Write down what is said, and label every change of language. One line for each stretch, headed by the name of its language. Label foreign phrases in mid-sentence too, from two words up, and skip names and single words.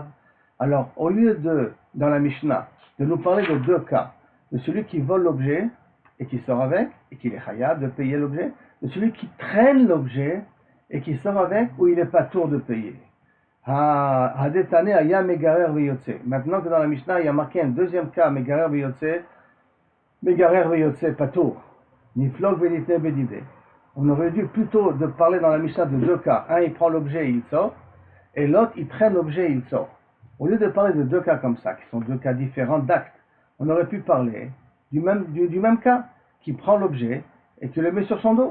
French: Alors, au lieu de, dans la Mishnah, de nous parler de deux cas, de celui qui vole l'objet et qui sort avec, et qu'il est
Hebrew: chayav
French: de payer l'objet, de celui qui traîne l'objet et qui sort avec, où il n'est pas tour de payer. Maintenant que dans la Mishnah, il y a marqué un deuxième cas,
Hebrew: מגרר ויוצא פטור,
Aramaic: ניפלוג וניתני בדידה.
French: On aurait dû plutôt de parler dans la Mishnah de deux cas. Un, il prend l'objet et il sort, et l'autre, il traîne l'objet et il sort. Au lieu de parler de deux cas comme ça, qui sont deux cas différents d'actes, on aurait pu parler du même cas, qui prend l'objet et qui le met sur son dos.